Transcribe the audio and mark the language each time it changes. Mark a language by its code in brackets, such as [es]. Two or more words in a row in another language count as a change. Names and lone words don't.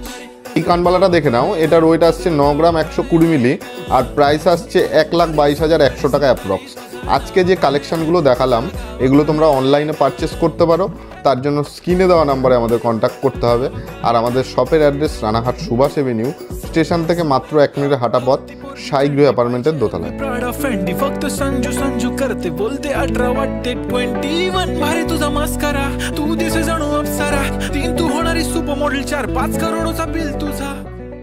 [bn] এই কানবালাটা দেখে নাও, এটার ওয়েট আসছে 9 গ্রাম 120 মিলি আর প্রাইস আসছে 1,22,100 টাকা অ্যাপ্রক্স। আজকে যে কালেকশানগুলো দেখালাম এগুলো তোমরা অনলাইনে পারচেস করতে পারো, তার জন্য স্ক্রিনে দেওয়া নাম্বারে আমাদের কন্ট্যাক্ট করতে হবে। আর আমাদের শপের অ্যাড্রেস রানাঘাট সুভাষ এভিনিউ, স্টেশন থেকে মাত্র 1 মিনিটের হাঁটা পথ, সাইগ্রহ অ্যাপার্টমেন্টের দোতলায়। [mr] प्राडा फेंडी फक्त संजू संजू करते बोलते 18 वाटते 21 भारी तुझा मस्करा तू दिसे जणू अप्सरा 3 तू होणारी [en] super model [mr] 4-5 करोडचा बिल तुझा